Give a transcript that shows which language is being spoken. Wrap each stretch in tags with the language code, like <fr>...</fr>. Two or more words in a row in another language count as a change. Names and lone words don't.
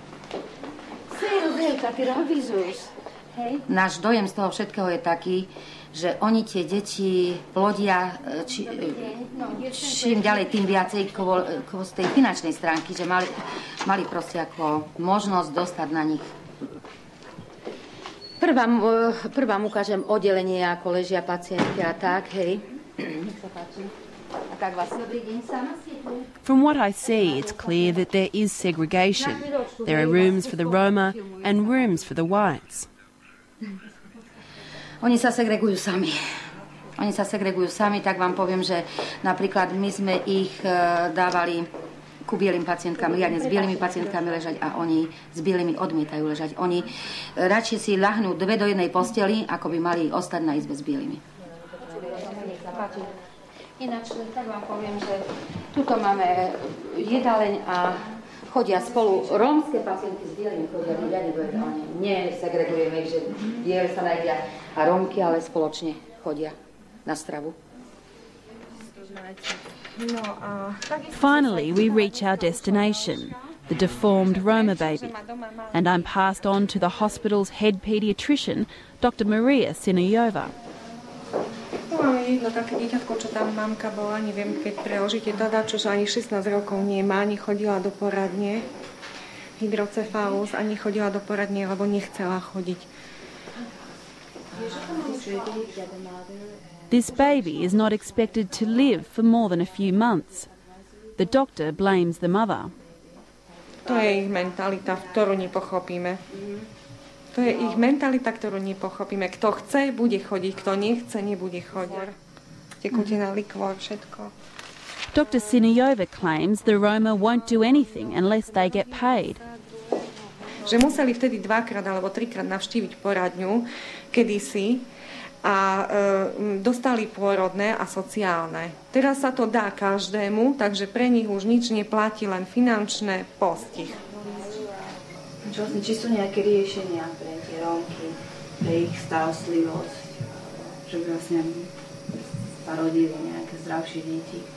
<sk>Náš dojem z toho všetkého je taký, že oni tie deti plodia čím ďalej, tým viacej z tej finančnej stránky, že mali proste ako možnosť dostať na nich. Prvá ukážem oddelenie, ako ležia pacientky a tak, hej. Nech sa páči. A tak vás dobrý deň sama.</sk> <en>From what I see, it's clear that there is segregation. There are rooms for the Roma and rooms for the whites.</en> <sk>Oni sa segregujú sami, tak vám poviem, že napríklad my sme ich dávali ku bielým pacientkám, riadne s bielými pacientkami ležať a oni s bielými odmietajú ležať. Oni radšej si ľahnú 2 do 1 posteli, ako by mali ostať na izbe s bielými. Ináč, tak vám poviem, že tuto máme jedáleň a chodia spolu rómske pacientky s bielými, chodia riadne do jedálne. Nesegregujeme ich, že biele sa najdia a rómky, ale spoločne chodia na stravu.</sk> <en>Finally, we reach our destination, the deformed Roma baby, and I'm passed on to the hospital's head paediatrician, Dr. Maria Sinajova.</en> <sk>Máme jedno také dieťatko, čo tam mamka bola, neviem, keď preložíte dada, čo ani 16 rokov nemá, ani chodila do poradne, hydrocefalus, ani chodila do poradne, lebo nechcela chodiť.</sk> <en>This baby is not expected to live for more than a few months. The doctor blames the mother.</en> <sk>To je ich mentalita, ktorú nepochopíme. To je ich mentalita, ktorú nepochopíme. Kto chce, bude chodiť. Kto nechce, nebude chodiť. Tekutina, likvor, všetko.</sk> <en>Dr. Sinajova claims the Roma won't do anything unless they get paid.</en> <sk>Že museli vtedy 2-krát alebo 3-krát navštíviť poradňu kedysi a dostali pôrodné a sociálne. Teraz sa to dá každému, takže pre nich už nič neplatí, len finančné postih. Či sú nejaké riešenia pre tie Rómky, pre ich starostlivosť, že by vlastne parodili nejaké zdravšie deti?</sk>